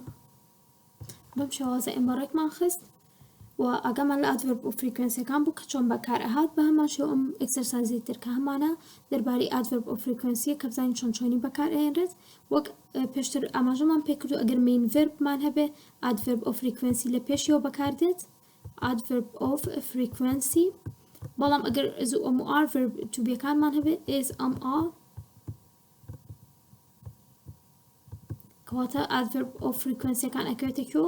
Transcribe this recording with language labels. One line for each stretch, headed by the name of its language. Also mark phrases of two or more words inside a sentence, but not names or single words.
Central Kurdish: بەم شێوازە ئێمە ڕێکمان خست و ئەگەمان لە
English: adverb of frequency
Central Kurdish: کان بوو کە چۆن بەکار ئەهات بە هەمان شێوە ئەم ئەکسەرسایزی تر کە هەمانە دەربارەی
English: adverb of frequency
Central Kurdish: کە بزانین چۆنی بەکار ئەهێنرێت. وەک پێشتر ئاماژەمان پێکردو ئەگەر
English: main verb
Central Kurdish: مان هەبێ
English: adverb of frequency
Central Kurdish: لە پێشیەوە بەکاردێت
English: adverb of frequency.
Central Kurdish: بەڵام ئەگەر
English: verb to
Central Kurdish: بیەکانمان هەبێ is کەواتە
English: adverb of frequency
Central Kurdish: کان ئەکەوێتە کێوە؟